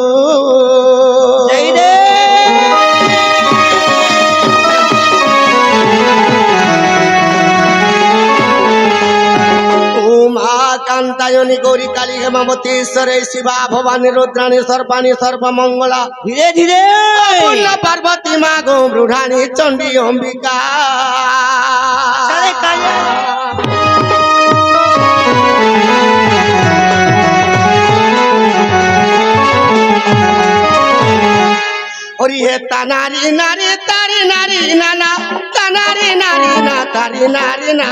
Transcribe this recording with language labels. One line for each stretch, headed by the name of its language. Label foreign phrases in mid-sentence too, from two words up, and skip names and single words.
Hindi: जय रे
Sanskrit: कांतायनी गौरी काली हेमावती ईश्वरे शिवा भवानी रुद्राणी सर्वाणी सर्वमंगला
Hindi: धीरे धीरे
Sanskrit: पार्वती माँ गो मृढ़ानी चंडी अंबिका
Hindi: सारे कालिया और ये तानारी नारी तारी नारी नाना तानारी नारी ना तारी नारी ना